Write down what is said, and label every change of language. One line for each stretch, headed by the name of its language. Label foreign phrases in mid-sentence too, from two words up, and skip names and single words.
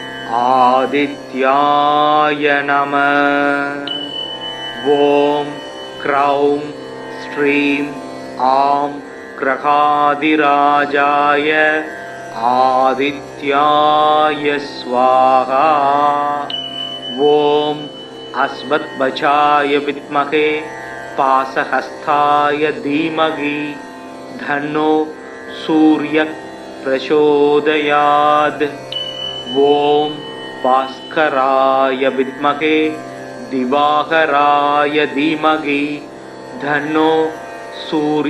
Sanskrit: आदित्याय नम ॐ क्रौं श्रीं आं ग्रहाधिराजाय आदित्याय स्वाहा ॐ अश्वध्वजाय विद्महे पासहस्ताय धीमहि धन्नो सूर्य प्रचोदयात् ओम भास्कराय विद्महे दिवाकराय धीमहि धन्नो सूर्य